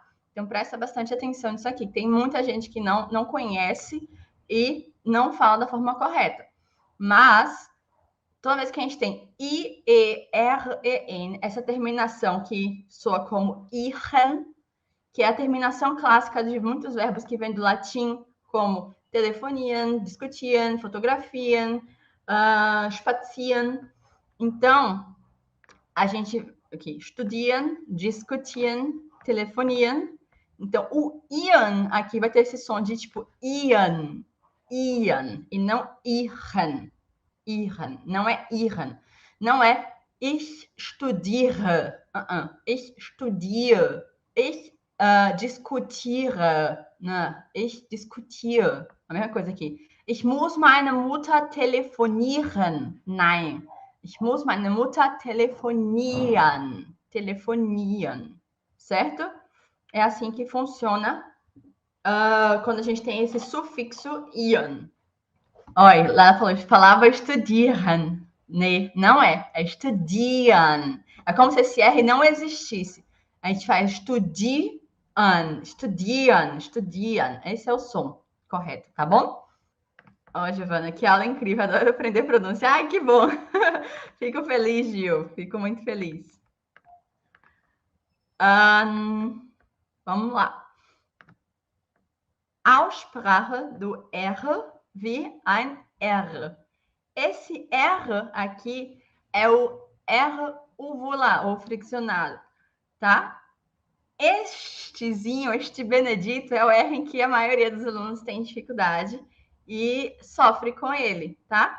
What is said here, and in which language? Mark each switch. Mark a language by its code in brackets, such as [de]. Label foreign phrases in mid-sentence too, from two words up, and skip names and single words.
[pt] Então, presta bastante atenção nisso aqui. Tem muita gente que não conhece e não fala da forma correta. Mas, toda vez que a gente tem I, E, R, E, N, essa terminação que soa como ihren, que é a terminação clássica de muitos verbos que vêm do latim, como [de] telefonieren, discutieren, fotografieren, spazieren. [pt] Então, a gente aqui, [de] studieren, discutieren, telefonieren. [pt] Então, o ian aqui vai ter esse som de tipo ian, ian, e não ihren, ihren, não é [de] ihren, [pt] não é [de] ich studiere, ich studiere, ich diskutiere, né? Ich diskutiere, [pt] a mesma coisa aqui. [de] Ich muss meine Mutter telefonieren, nein. Ich muss meine Mutter telefonieren. Telefonieren. [pt] Certo? É assim que funciona quando a gente tem esse sufixo ian. Olha, lá ela falou, falava studieren. Né? Não é. É studieren. É como se esse R não existisse. A gente faz [de] studieren. Studieren, studieren. [pt] Esse é o som correto, tá bom? Ó, Giovana, que aula incrível. Adoro aprender pronúncia. Ai, que bom. Fico feliz, Gil. Fico muito feliz. Vamos lá. [de] Aussprache do R wie ein R. [pt] Esse R aqui é o R uvular, ou friccionado, tá? Este Benedito, é o R em que a maioria dos alunos tem dificuldade e sofre com ele, tá?